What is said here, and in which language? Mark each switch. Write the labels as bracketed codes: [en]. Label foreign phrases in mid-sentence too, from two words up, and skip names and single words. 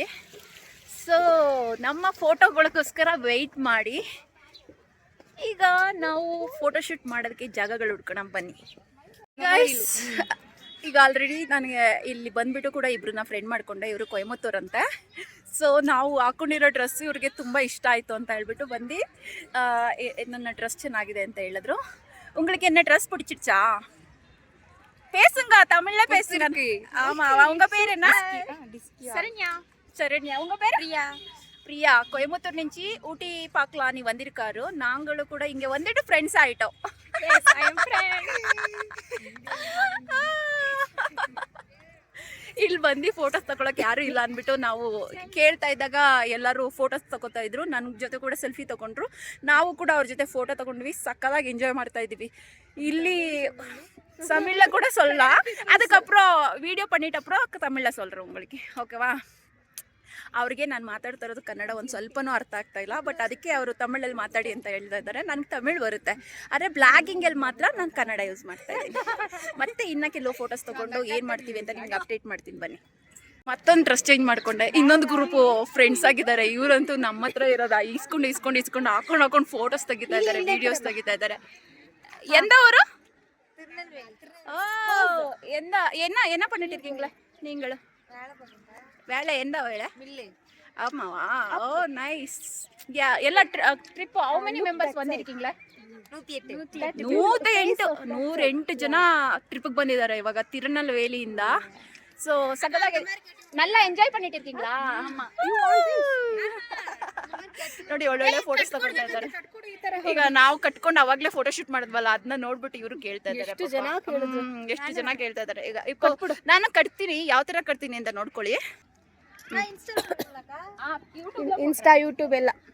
[kn] ಸೊ ನಮ್ಮ ಫೋಟೋಗಳಿಗೋಸ್ಕರ ವೆಯ್ಟ್ ಮಾಡಿ ಈಗ ನಾವು ಫೋಟೋಶೂಟ್ ಮಾಡೋದಕ್ಕೆ ಜಾಗಗಳು ಹುಡ್ಕೋಣ ಬನ್ನಿ ಗೈಸ್. ಈಗ ಆಲ್ರೆಡಿ ನನಗೆ ಇಲ್ಲಿ ಬಂದುಬಿಟ್ಟು ಕೂಡ ಇಬ್ಬರನ್ನ ಫ್ರೆಂಡ್ ಮಾಡಿಕೊಂಡೆ. ಇವರು ಕೊಯಮತ್ತೂರು ಅಂತೆ. ಸೊ ನಾವು ಹಾಕೊಂಡಿರೋ ಡ್ರೆಸ್ ಇವ್ರಿಗೆ ತುಂಬ ಇಷ್ಟ ಆಯಿತು ಅಂತ ಹೇಳ್ಬಿಟ್ಟು ಬಂದು ನನ್ನ ಡ್ರೆಸ್ ಚೆನ್ನಾಗಿದೆ ಅಂತ ಹೇಳಿದ್ರು. [ta] உங்களுக்கு என்ன ட்ரெஸ் பிடிச்சிடுச்சா? பேசுங்க, தமிழ்ல பேசுங்க. ஆமா, உங்க பேர் என்ன? சரண்யா. உங்க பேர்? பிரியா கோயம்புத்தூர் నుంచి ఊటీ பார்க்கலான்னு வந்திருக்காரு. நாங்களும் கூட இங்க வந்துட்டு ஃப்ரெண்ட்ஸ் ஆயிட்டோம். [kn] ಇಲ್ಲಿ ಬಂದು ಫೋಟೋಸ್ ತಗೊಳಕ್ಕೆ ಯಾರು ಇಲ್ಲ ಅಂದ್ಬಿಟ್ಟು ನಾವು ಕೇಳ್ತಾ ಇದ್ದಾಗ ಎಲ್ಲರೂ ಫೋಟೋಸ್ ತಗೋತಾ ಇದ್ರು. ನನ್ನ ಜೊತೆ ಕೂಡ ಸೆಲ್ಫಿ ತಗೊಂಡ್ರು. ನಾವು ಕೂಡ ಅವ್ರ ಜೊತೆ ಫೋಟೋ ತಗೊಂಡ್ವಿ. ಸಕ್ಕದಾಗಿ ಎಂಜಾಯ್ ಮಾಡ್ತಾ ಇದ್ವಿ. ಇಲ್ಲಿ [ta] தமிழ்ல கூட சொல்லலாம். [kn] அதுக்கப்புறம் வீடியோ பண்ணிட்ட அப்புறம் தமிழ்ல சொல்கிறேன் உங்களுக்கு, ஓகேவா? ಅವ್ರಿಗೆ ನಾನು ಮಾತಾಡ್ತಾ ಇರೋದು ಕನ್ನಡ ಒಂದು ಸ್ವಲ್ಪನೂ ಅರ್ಥ ಆಗ್ತಾ ಇಲ್ಲ. ಬಟ್ ಅದಕ್ಕೆ ಅವರು ತಮಿಳಲ್ಲಿ ಮಾತಾಡಿ ಅಂತ ಹೇಳ್ತಾ ಇದ್ದಾರೆ. ನನಗೆ ತಮಿಳ್ ಬರುತ್ತೆ, ಆದರೆ ಬ್ಲಾಗಿಂಗಲ್ಲಿ ಮಾತ್ರ ನಾನು ಕನ್ನಡ ಯೂಸ್ ಮಾಡ್ತಾ ಇದ್ದೀನಿ. ಮತ್ತೆ ಇನ್ನು ಕೆಲವು ಫೋಟೋಸ್ ತೊಗೊಂಡು ಏನು ಮಾಡ್ತೀವಿ ಅಂತ ನಿಮ್ಗೆ ಅಪ್ಡೇಟ್ ಮಾಡ್ತೀನಿ ಬನ್ನಿ. ಮತ್ತೊಂದು ಡ್ರೆಸ್ ಚೇಂಜ್ ಮಾಡ್ಕೊಂಡೆ. ಇನ್ನೊಂದು ಗ್ರೂಪು ಫ್ರೆಂಡ್ಸ್ ಆಗಿದ್ದಾರೆ. ಇವರಂತೂ ನಮ್ಮ ಹತ್ರ ಇರೋದು ಇಸ್ಕೊಂಡು ಹಾಕೊಂಡು ಫೋಟೋಸ್ ತೆಗಿತಾ ಇದ್ದಾರೆ, ವೀಡಿಯೋಸ್ ತೆಗಿತಾ ಇದ್ದಾರೆ. [ta] ಎಂದವರು என்ன பண்ணிட்டு இருக்கீங்களா நீங்கள? வேலை எந்த வேலை? ஆமாவா? ஓ நைஸ். [en] ಎಲ್ಲ ಟ್ರಿಪ್ how many members ಬಂದಿರ್ಕೀங்களா? [kn] 108 ಜನ ಟ್ರಿಪ್ಗೆ ಬಂದಿದ್ದಾರೆ ಇವಾಗ ತಿರುನಲ್ವೇಲಿಯಿಂದ. ಸೊ ಸಕ್ಕದಾಗಿ [ta] நல்லா ಎಂಜಾಯ್ பண்ணிட்டு இருக்கீங்களா? [kn] ನೋಡಿ ಒಳ್ಳೊಳ್ಳೆ ಫೋಟೋಸ್ ತಗೊಳ್ತಾ ಇದ್ದಾರೆ. ಈಗ ನಾವು ಕಟ್ಕೊಂಡು ಅವಾಗ್ಲೇ ಫೋಟೋ ಶೂಟ್ ಮಾಡಿದ್ವಲ್ಲ, ಅದನ್ನ ನೋಡ್ಬಿಟ್ಟು ಇವರು ಕೇಳ್ತಾ ಇದ್ದಾರೆ. ಎಷ್ಟು ಜನ ಕೇಳ್ತಾ ಇದ್ದಾರೆ. ಈಗ ನಾನು ಕಟ್ತೀನಿ, ಯಾವ ತರ ಕಟ್ತೀನಿ ಅಂತ ನೋಡ್ಕೊಳ್ಳಿ. ಇನ್ಸ್ಟಾ ಯೂಟ್ಯೂಬ್ ಎಲ್ಲ.